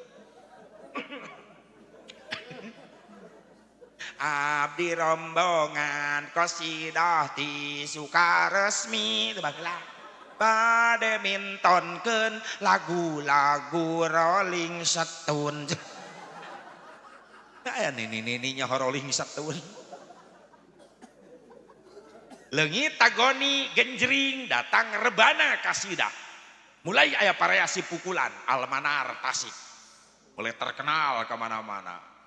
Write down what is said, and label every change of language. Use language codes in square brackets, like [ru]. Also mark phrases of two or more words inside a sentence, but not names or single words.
[su] Abdi rombongan qasidah ti Sukaresmi teu baheula bade mintonkeun lagu-lagu Rolling Stone. Aya nini-nininya Rolling Stone. Leungit tagoni genjring datang rebana kasidah. Mulai aya variasi pukulan almanar tasik. [id] Mulai terkenal kemana-mana.